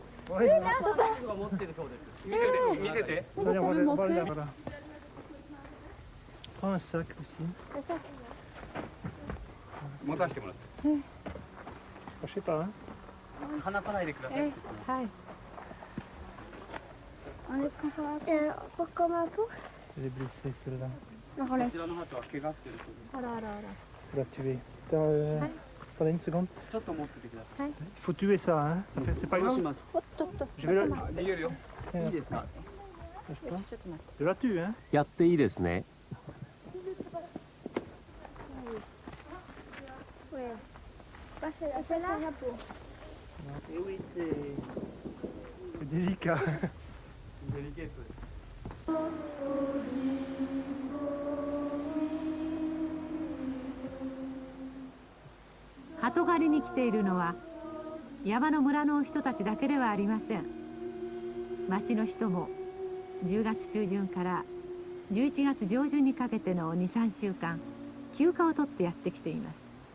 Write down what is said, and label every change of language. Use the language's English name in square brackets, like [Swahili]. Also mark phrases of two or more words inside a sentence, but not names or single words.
[Japanese] 持ってるそうです。見せて。 [French] Prends un sac aussi. [Japanese] 持たせてもらって。 [French] Je sais pas, hein. [Japanese] 離さないでください。はい。 [French] Pourquoi ma peau? Elle est blessée celle-là. [Japanese] これこちらの鳩は怪我してるそうです。あらあらあら。 [French] Faut la tuer. Attendez une seconde. [Japanese] ちょっと持っててください。 [French] Faut tuer ça, hein. C'est pas [Japanese] どうし [French] grave. [Japanese] ます。おっとっと [French] Je vais la... [Japanese] 逃げるよ。いいですか。 [French] Lâche pas. [Japanese] ちょっと待って。 [French] Je la tue, hein. [Japanese] やっていいですね。 [French] C'est là la peau. Et oui, c'est délicat. [Japanese] デリケートです。鳩狩りに来ているのは山の村の人たちだけではありません。町の人も10月中旬から11月上旬にかけての2、3週間休暇を取ってやってきています。